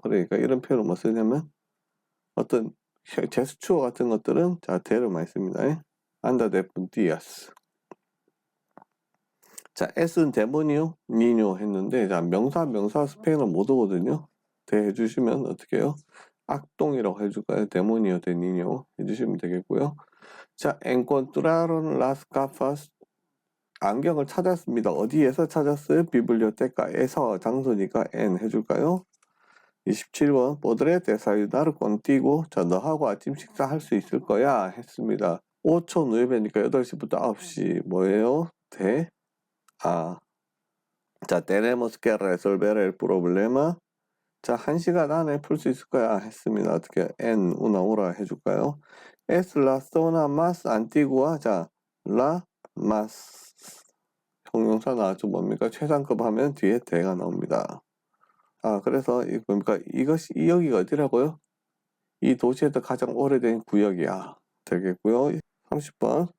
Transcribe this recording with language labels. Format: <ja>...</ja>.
<ko>그러니까 이런 표현을 뭐 쓰냐면 어떤 제스처 같은 것들은 자, 대를 많이 씁니다. 안다 데 puntillas. 자, S는 데모니오, 니뇨 했는데, 자, 명사 스페인어 못 오거든요. 대 해주시면 어떻게 해요? 악동이라고 해줄까요? 데모니오 대 니뇨 해주시면 되겠고요.</ko> <es>자, encontraron las gafas.</es> <ko>안경을 찾았습니다. 어디에서 찾았어요? 비블리오테카에서. 장소니까 en 해줄까요?</ko> <es>27번 podré desayunar contigo.</es> <ko>자, 너하고 아침 식사할 수 있을 거야 했습니다. 5초 9배니까 8시부터 9시 뭐예요?</ko> <es>자, tenemos que resolver el problema.</es> <ko>자, 1시간 안에 풀 수 있을 거야 했습니다. 어떻게</ko> <es>en una hora</es> <ko>해줄까요?</ko> <es>Es la zona más antigua.</es> <ko>자, la más 형용사 나왔죠. 뭡니까? 최상급 하면 뒤에 대가 나옵니다. 그래서 뭡니까? 이 여기가 어디라고요? 이 도시에서 가장 오래된 구역이야. 되겠고요. 30번.</ko>